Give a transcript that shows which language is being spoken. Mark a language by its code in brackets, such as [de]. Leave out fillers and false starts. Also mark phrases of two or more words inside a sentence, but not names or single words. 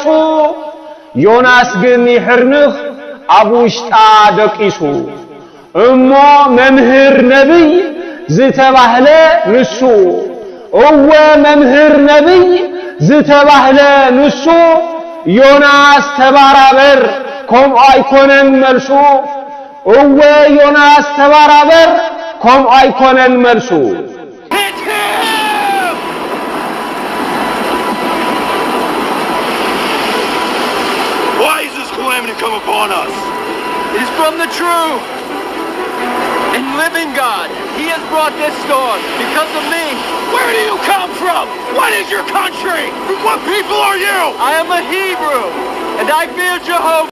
[ti] ዮናስ ግን ይሕርንኽ ኣብ ውሽጣ ደቂሱ እሞ መምህር ነብይ ዝተባህለ ንሱ እወ መምህር ነብይ ዝተባህለ ንሱ ዮናስ ተባራበር ከም ኣይኮነን መልሱ እወ ዮናስ ተባራበር ከም ኣይኮነን መልሱ [en] Why is this calamity come upon us? It is from the true and living God. He has brought this storm because of me. Where do you come from? What is your country? From what people are you? I am a Hebrew and I fear Jehovah.